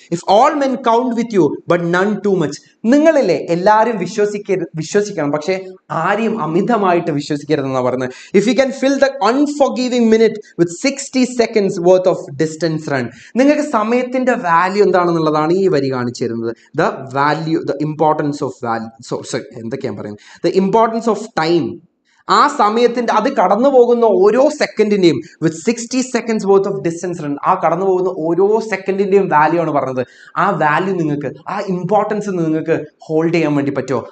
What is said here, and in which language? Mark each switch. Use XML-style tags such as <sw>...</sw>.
<en>If all men count with you but none too much.</en> <ml>നിങ്ങളില്ലേ എല്ലാവരും വിശ്വസിക്കണം, പക്ഷേ ആരെയും അമിതമായിട്ട് വിശ്വസിക്കരുതെന്നാണ് പറയുന്നത്.</ml> <en>If you can fill the unforgiving minute with 60 seconds worth of distance run.</en> <ml>നിങ്ങൾക്ക് സമയത്തിന്റെ വാല്യൂ എന്താണെന്നുള്ളതാണ് ഈ വരി കാണിച്ചു തരുന്നത്.</ml> <en>the importance of value,</en> <ml>എന്തൊക്കെയാണ് പറയുന്നത്,</ml> <en>the importance of time.</en> <ml>ആ സമയത്തിന്റെ, അത് കടന്നു പോകുന്ന ഓരോ സെക്കൻഡിന്റെയും</ml> <en>with 60 seconds worth of distance run,</en> <ml>ആ കടന്നു പോകുന്ന ഓരോ സെക്കൻഡിന്റെയും വാല്യൂ ആണ് പറഞ്ഞത്. ആ വാല്യൂ നിങ്ങൾക്ക്, ആ ഇമ്പോർട്ടൻസ് നിങ്ങൾക്ക് ഹോൾഡ് ചെയ്യാൻ വേണ്ടി പറ്റുമോ?</ml>